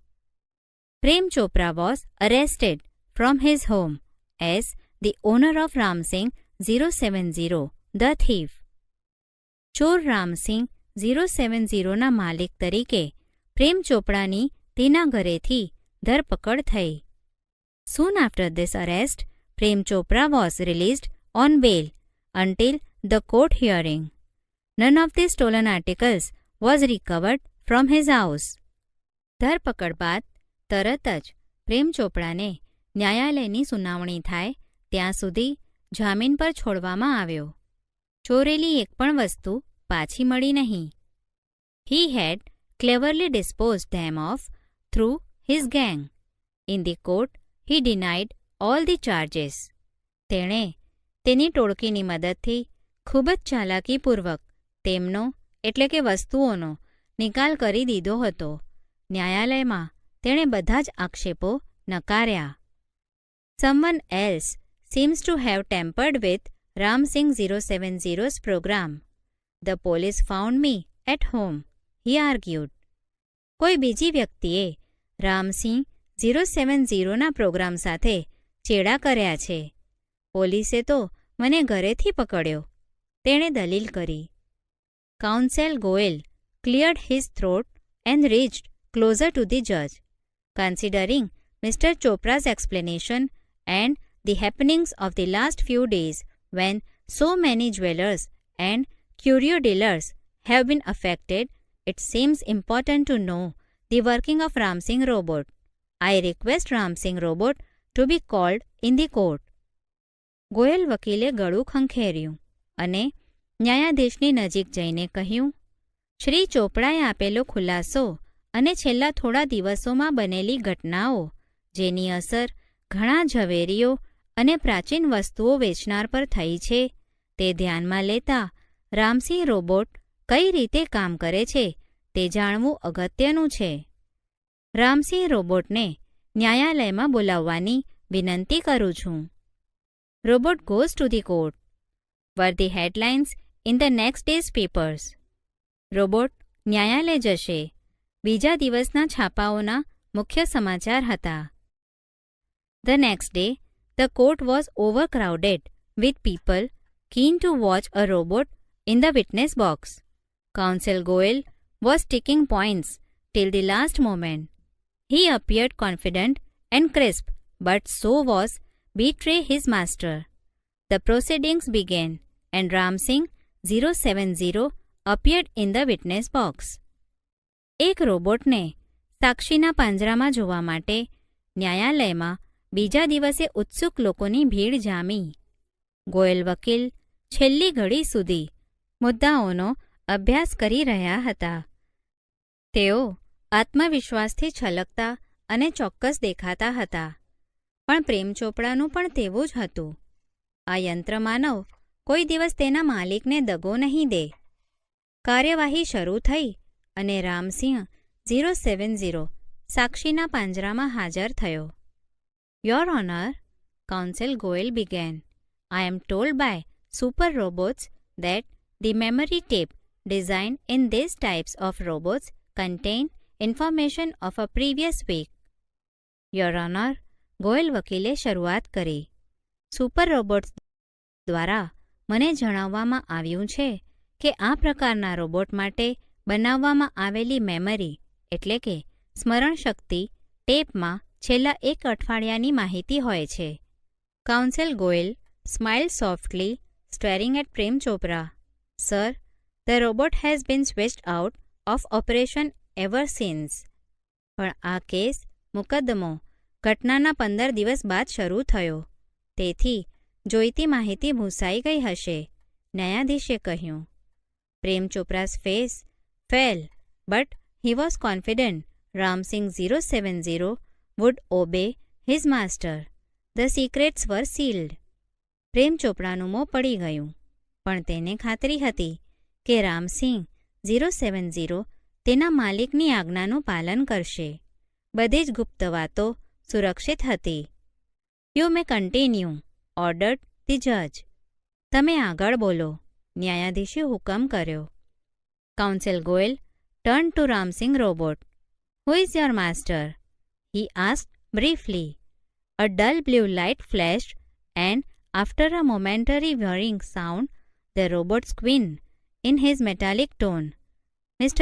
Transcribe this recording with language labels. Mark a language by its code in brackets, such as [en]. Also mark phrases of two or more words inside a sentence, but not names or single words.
[en] પ્રેમ ચોપરા was arrested from his home as the owner of રામસિંહ 070 the thief. [gu] ચોર રામસિંહ 070ના માલિક તરીકે પ્રેમ ચોપડાની તેના ઘરેથી ધરપકડ થઈ. [en] Soon after this arrest, Prem Chopra was released on bail until the court hearing. None of the stolen articles was recovered from his house. [gu] ધરપકડ બાદ તરત જ પ્રેમ ચોપડાને ન્યાયાલયની સુનાવણી થાય ત્યાં સુધી જામીન પર છોડવામાં આવ્યો. ચોરેલી એક પણ વસ્તુ પાછી મળી નહીં. [en] He had cleverly disposed them of through his gang. In the court, he denied all the charges. [gu] તેણે તેની ટોળકીની મદદથી ખૂબ જ ચાલાકીપૂર્વક તેમનો એટલે કે વસ્તુઓનો નિકાલ કરી દીધો હતો. ન્યાયાલયમાં તેણે બધા જ આક્ષેપો નકાર્યા. [en] Someone else seems to have tampered with Ram Singh 070's program. The police found me at home, he argued. [gu] કોઈ બીજી વ્યક્તિએ રામસિંહ 070ના પ્રોગ્રામ સાથે ચેડા કર્યા છે. પોલીસે તો મને ઘરેથી પકડ્યો, તેણે દલીલ કરી. [en] કાઉન્સેલ ગોયલ cleared his throat and reached closer to the judge. Considering Mr. Chopra's explanation and the happenings of the last few days when so many jewelers and curio dealers have been affected, it seems important to know the working of Ram Singh robot. I request Ram Singh robot to be called in the court. [gu] ગોયલ વકીલે ગળું ખંખેર્યું અને ન્યાયાધીશની નજીક જઈને કહ્યું, શ્રી ચોપડાએ આપેલો ખુલાસો અને છેલ્લા થોડા દિવસોમાં બનેલી ઘટનાઓ જેની અસર ઘણા ઝવેરીઓ અને પ્રાચીન વસ્તુઓ વેચનાર પર થઈ છે તે ધ્યાનમાં લેતા રામસિંહ રોબોટ કઈ રીતે કામ કરે છે તે જાણવું અગત્યનું છે. રામસિંહ રોબોટને ન્યાયાલયમાં બોલાવવાની વિનંતી કરું છું. [en] Robot goes to the court were the headlines in the next day's papers. [gu] રોબોટ ન્યાયાલય જશે બીજા દિવસના છાપાઓના મુખ્ય સમાચાર હતા. [en] The next day, the court was overcrowded with people keen to watch a robot in the witness box. Counsel Goel was ticking points till the last moment. He appeared confident and crisp, but so was betray his master. The proceedings began, and Ram Singh 070 appeared in the witness box. [gu] એક રોબોટને સાક્ષીના પાંજરામાં જોવા માટે ન્યાયાલયમાં બીજા દિવસે ઉત્સુક લોકોની ભીડ જામી. ગોયલ વકીલ છેલ્લી ઘડી સુધી મુદ્દાઓનો અભ્યાસ કરી રહ્યા હતા. તેઓ આત્મવિશ્વાસથી છલકતા અને ચોક્કસ દેખાતા હતા. પણ પ્રેમ ચોપડાનું પણ તેવું જ હતું. આ યંત્રમાનવ કોઈ દિવસ તેના માલિકને દગો નહીં દે. કાર્યવાહી શરૂ થઈ અને રામસિંહ 070 સાક્ષીના પાંજરામાં હાજર થયો. [en] Your Honor, Counsel Goel began, I am told by super robots that the memory tape designed in these types of robots contain information of a previous week. Your Honor, [gu] ગોયલ વકીલે શરૂઆત કરી. [en] super robots [gu] દ્વારા મને જણાવવામાં આવ્યું છે કે આ પ્રકારના રોબોટ માટે બનાવવામાં આવેલી મેમરી એટલે કે સ્મરણ શક્તિ ટેપમાં છેલ્લા એક અઠવાડિયાની માહિતી હોય છે. [en] કાઉન્સેલ ગોયલ smiled softly, staring at Prem Chopra. Sir, the robot has been switched out of operation ever since. [gu] પણ આ કેસ મુકદ્દમો ઘટનાના 15 દિવસ બાદ શરૂ થયો. તેથી જોઈતી માહિતી ભૂસાઈ ગઈ હશે, ન્યાયાધીશે કહ્યું. [en] પ્રેમ ચોપરા's face fell, but he was confident Ram Singh 070 would obey his master. The secrets were sealed. [gu] પ્રેમ ચોપડાનું મોં પડી ગયું, પણ તેને ખાતરી હતી કે રામસિંહ 070 તેના માલિકની આજ્ઞાનું પાલન કરશે. બધી જ ગુપ્ત વાતો સુરક્ષિત હતી. [en] You may continue, ordered the judge. [gu] તમે આગળ બોલો, ન્યાયાધીશે હુકમ કર્યો. [en] કાઉન્સેલ ગોયલ turned to Ram Singh robot. Who is your master? He asked briefly. A dull blue light flashed, and after a momentary whirring sound, the robot squeaked in his metallic tone, Mr.